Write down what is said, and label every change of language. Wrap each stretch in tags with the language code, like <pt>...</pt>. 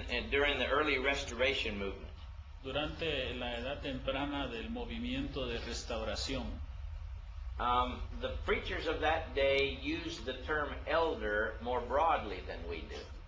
<en>during the early Restoration movement,</en> <es>durante la edad temprana del movimiento de restauración,</es> <en>the preachers of that day used the term elder more broadly than we do.</en>